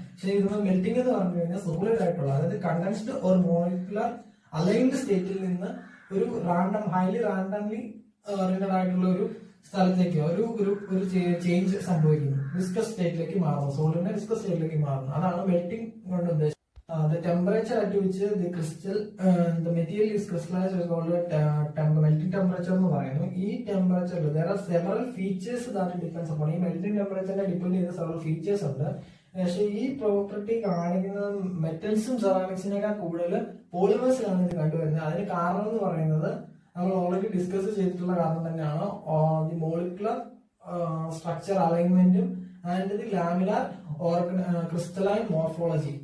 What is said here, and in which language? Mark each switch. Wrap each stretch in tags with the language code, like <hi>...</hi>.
<ml>പക്ഷേ ഇത് മെൽറ്റിംഗ് എന്ന് പറഞ്ഞു കഴിഞ്ഞാൽ സോളിഡ് ആയിട്ടുള്ള, അതായത് കണ്ടൻസ്ഡ് ഓർ മോളിക്കുലർ അലൈൻഡ് സ്റ്റേറ്റിൽ നിന്ന് ഒരു ഹൈലി റാൻഡംലി റിലേറ്റഡ് ആയിട്ടുള്ള ഒരു സ്ഥലത്തേക്ക് ഒരു ചേഞ്ച് സംഭവിക്കുന്നു. വിസ്കസ് സ്റ്റേറ്റിലേക്ക് മാറുന്നു, സോളിഡിന്റെ വിസ്കസ് സ്റ്റേറ്റിലേക്ക് മാറുന്നു. അതാണ് മെൽറ്റിംഗ് കൊണ്ട് ഉദ്ദേശിച്ചത്.</ml> <en>The temperature at which the material is crystallized is called melting temperature</en> <ml>എന്ന് പറയുന്നു. ഈ ടെമ്പറേച്ചറിൽ</ml> <en>there are several features that depends upon.</en> <ml>ഈ മെൽറ്റിംഗ് ടെമ്പറേച്ചറിനെ ഡിപ്പെൻഡ് ചെയ്ത</ml> <en>several features</en> <ml>ഉണ്ട്. പക്ഷെ ഈ പ്രോപ്പർട്ടി കാണിക്കുന്നത് മെറ്റൽസും സെറാമിക്സിനേക്കാൾ കൂടുതൽ പോളിമേഴ്സിലാണ് ഇത് കണ്ടുവരുന്നത്. അതിന് കാരണം എന്ന് പറയുന്നത് നമ്മൾ ഓൾറെഡി ഡിസ്കസ് ചെയ്തിട്ടുള്ള കാരണം തന്നെയാണ്.</ml> <en>The molecular structure അലൈൻമെന്റും and the laminar crystalline morphology.</en>